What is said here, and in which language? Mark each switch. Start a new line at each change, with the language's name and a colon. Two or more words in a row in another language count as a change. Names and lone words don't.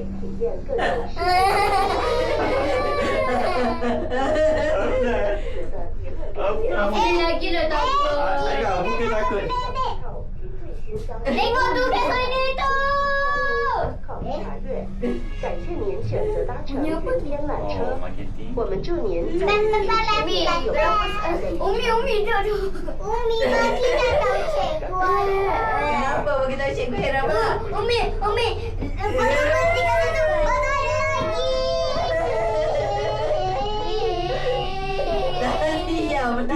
Malay: Lagi dah takut. Aira, muka takut. Tengok tu kat sana tu.
Chinese: 感谢您选择搭乘云天缆 Oh, 车， marketing. 我们祝您在
Malay: Umi tu tu. Umi bagi dah tahu cikgu. Kenapa bagi tahu cikgu Hera pula? Umi, nanti kata tu bagai lagi. Diam dah.